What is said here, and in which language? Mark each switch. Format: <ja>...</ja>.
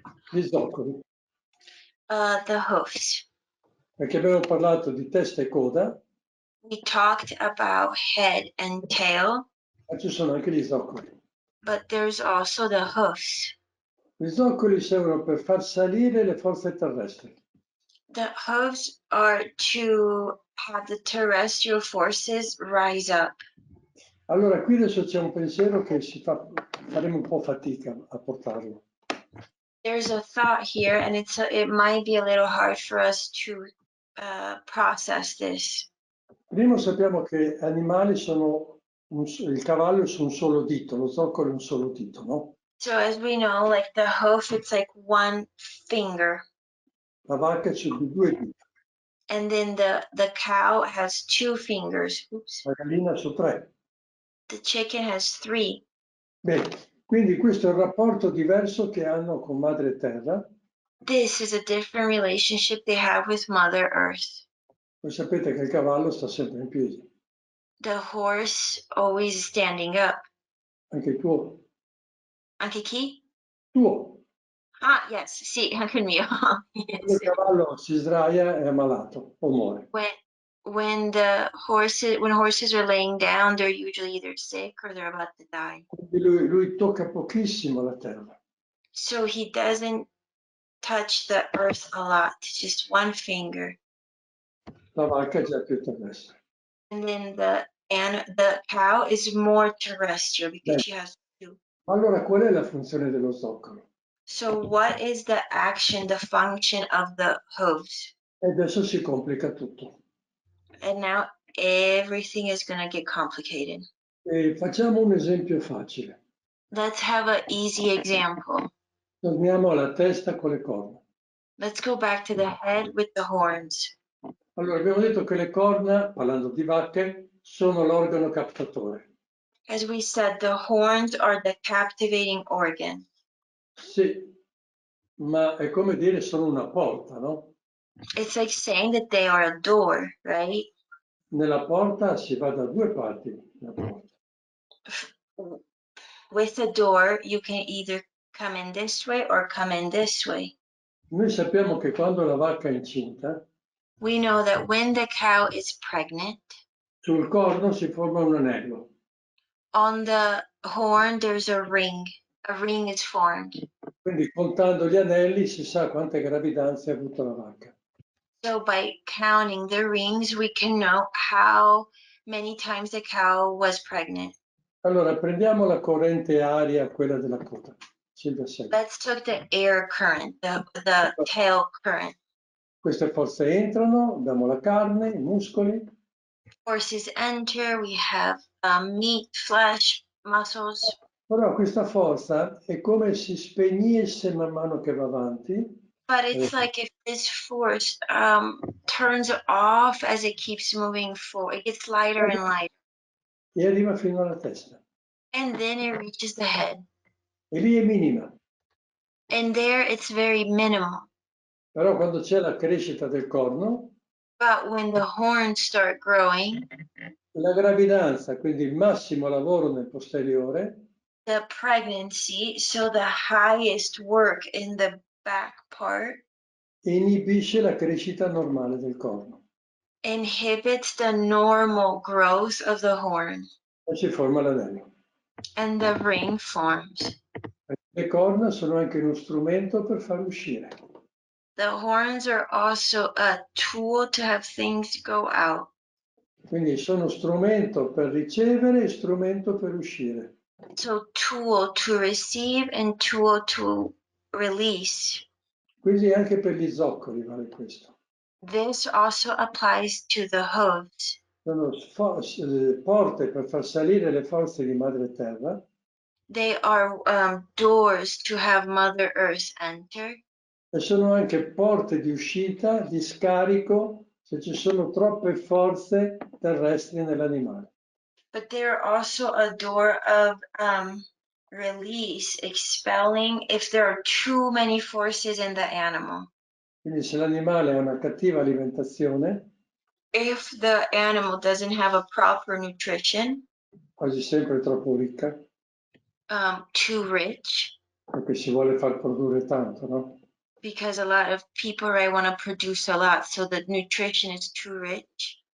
<it>Gli zoccoli,</it> <en>The hoofs.</en> <it>perché abbiamo parlato di testa e coda,</it> <en>We talked about head and tail,</en> <it>ma ci sono anche gli zoccoli.</it> <en>but there's also the hoofs.</en> <it>Gli zoccoli servono per far salire le forze terrestri.</it> <en>The hoofs are to have the terrestrial forces rise up.</en> <it>Allora qui adesso c'è un pensiero che faremo un po' fatica a portarlo.</it> <en>There's a thought here, and it might be a little hard for us to process this.</en> <it>Primo sappiamo che animali sono, il cavallo è su un solo dito, lo zoccolo è un solo dito, no?</it> <en>So as we know, like the hoof, it's like one finger,</en> <it>La vacca c'è di due dita,</it> <en>and then the cow has two fingers. Oops.</en> <it>la gallina su tre.</it> <en>The chicken has three.</en> <it>Bene, quindi questo è il rapporto diverso che hanno con Madre Terra.</it> <en>This is a different relationship they have with Mother Earth.</en> <it>Voi sapete che il cavallo sta sempre in piedi, The horse always standing up. anche il tuo. Anche chi? Tuo.</it> <en>Ah, yes,</en> <it>sì, anche il mio. Quando il</it> <en>Yes.</en> <it>cavallo si sdraia è ammalato o muore.</it> <en>When horses are laying down, they're usually either sick or they're about to die.</en> <it>Quindi lui tocca pochissimo la terra.</it> <en>So he doesn't touch the earth a lot, just one finger.</en> <it>La vacca è già più terrestre.</it> <en>And then the cow is more terrestrial because she has two.</en> <it>Allora qual è la funzione dello zoccolo?</it> <en>So what is the action, the function of the hooves?</en> <it>E adesso si complica tutto.</it> <en>And now everything is going to get complicated.</en> <it>E facciamo un esempio facile.</it> <en>Let's have an easy example.</en> <it>Torniamo alla testa con le corna.</it> <en>Let's go back to the head with the horns.</en> <it>Allora, abbiamo detto che le corna, parlando di vacche, sono l'organo captatore.</it> <en>As we said, the horns are the captivating organ.</en> <it>Sì, ma è come dire sono una porta, no?</it> <en>It's like saying that they are a door, right?</en> <it>Nella porta si va da due parti. La porta.</it> <en>With a door, you can either come in this way or come in this way.</en> <it>Noi sappiamo che quando la vacca è incinta,</it> <en>We know that when the cow is pregnant,</en> <it>sul corno si forma un anello.</it> <en>on the horn there's a ring. A ring is formed.</en> <it>Quindi contando gli anelli si sa quante gravidanze ha avuto la vacca.</it> <en>So by counting the rings, we can know how many times the cow was pregnant.</en> <it>Allora, prendiamo la corrente aria, quella della coda. Silvia, segui.</it> <en>Let's take the air current, the tail current.</en> <it>Queste forze entrano, abbiamo la carne, i muscoli,</it> <en>Horses enter, we have meat, flesh, muscles.</en> <it>però questa forza è come se spegnesse man mano che va avanti,</it> <en>But it's like if this force turns off as it keeps moving forward. It gets lighter and lighter.</en> <it>e arriva fino alla testa.</it> <en>And then it reaches the head.</en> <it>E lì è minima,</it> <en>And there it's very minimal.</en> <it>però quando c'è la crescita del corno,</it> <en>But when the horns start growing,</en> <it>la gravidanza, quindi il massimo lavoro nel posteriore,</it> <en>the pregnancy, so the highest work in the back part,</en> <it>inibisce la crescita normale del corno</it> <en>inhibits the normal growth of the horn,</en> <it>e si forma l'anello.</it> <en>and the ring forms.</en> <it>Le corna sono anche uno strumento per far uscire.</it> <en>The horns are also a tool to have things go out.</en> <it>Quindi sono strumento per ricevere e strumento per uscire.</it> <en>So tool to receive and tool to release.</en> <it>Quindi anche per gli zoccoli vale questo.</it> <en>This also applies to the hooves.</en> <it>Sono porte per far salire le forze di Madre Terra,</it> <en>They are doors to have Mother Earth enter,</en> <it>e sono anche porte di uscita, di scarico, se ci sono troppe forze terrestri nell'animale.</it> <en>but they're also a door of release, expelling if there are too many forces in the animal.</en> <it>Quindi se l'animale ha una cattiva alimentazione,</it> <en>If the animal doesn't have a proper nutrition,</en> <it>quasi sempre troppo ricca,</it> <en>too rich,</en> <it>perché si vuole far produrre tanto, no?</it> <en>because a lot of people want to produce a lot, so the nutrition is too rich,</en>